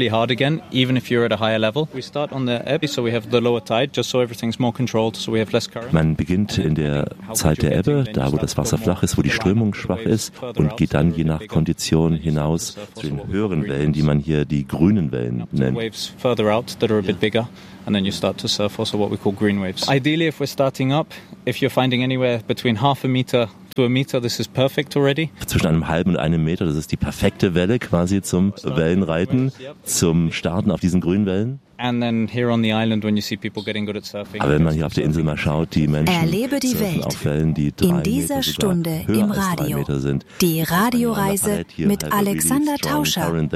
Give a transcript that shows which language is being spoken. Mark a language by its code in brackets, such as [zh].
[en] Again, even if you're at a higher level, we start on the ebb, so we have the lower tide, just so everything's more controlled, so we have less current. [de] Man beginnt in der Zeit der Ebbe, da wo das Wasser flach ist, wo die Strömung schwach ist, und geht dann je nach Kondition hinaus zu den höheren Wellen, die man hier die grünen Wellen nennt. [en] Waves further out that are a bit bigger, and then you start to surf also what we call green waves. Ideally, if we're starting up, if you're finding anywhere between half a meter to a meter, this is perfect already. [de] Zwischen einem halben und einem Meter, das ist die perfekte Welle quasi zum Wellenreiten, zum Starten auf diesen grünen Wellen. [en] And then here on the island, when you see people getting good at surfing. [de] Aber wenn man hier auf der Insel mal schaut, die Menschen erlebe die Welt auf Wellen, die in dieser Stunde im Radio sind. Die Radioreise mit Alexander Tauscher.